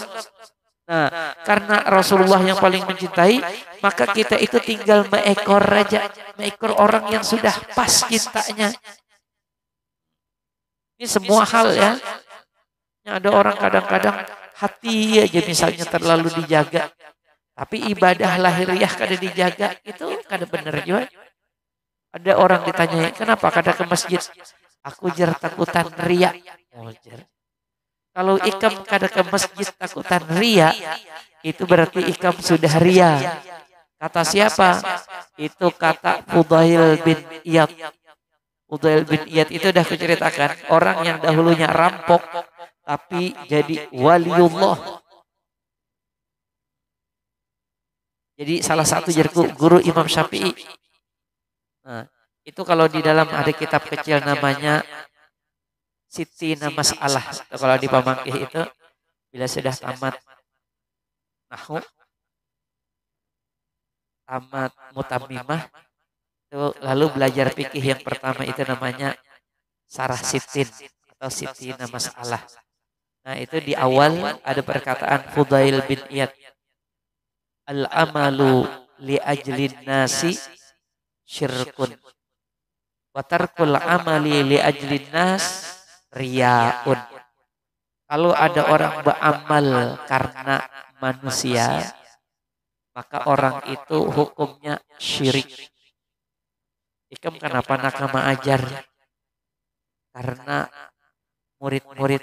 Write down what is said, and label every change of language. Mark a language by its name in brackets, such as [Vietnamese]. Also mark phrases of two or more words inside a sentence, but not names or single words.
[Indonesian] Nah, karena Rasulullah yang paling mencintai, maka kita itu tinggal mengekor aja, mengekor orang yang sudah pas cintanya. Ini semua hal ya. Ada orang kadang-kadang hati aja misalnya terlalu dijaga. Tapi ibadah lahiriah kada dijaga, itu kada benar juga. Ada orang ditanya, kenapa kada ke masjid? [Banjar] Aku jar takutan ria. Oh, kalau ikam kada ke masjid takutan ria, itu berarti ikam sudah ria. [Indonesian] Kata siapa? Itu kata Fudail bin Iyad. Fudail bin Iyad itu dah kuceritakan, orang yang dahulunya rampok tapi jadi waliullah. Jadi salah satu guru Imam Syafi'i. Nah, itu kalau di dalam ada kitab kecil namanya Sittina Mas'alah. Kalau di Pamangkih itu bila sudah tamat nahwu, tamat mutammimah, itu lalu belajar fikih yang pertama itu namanya Sarah Sitin atau Sittina Mas'alah. Nah, itu di awal ada perkataan Fudail bin Iyad. [Arabic] العمل لأجل الناس شرك. وترك العمل لأجل الناس رياء. [Indonesian] Kalau ada orang beramal karena manusia, maka orang itu hukumnya syirik. [Banjar] Ikam kenapa nakama ajar? [Indonesian] Karena murid-murid.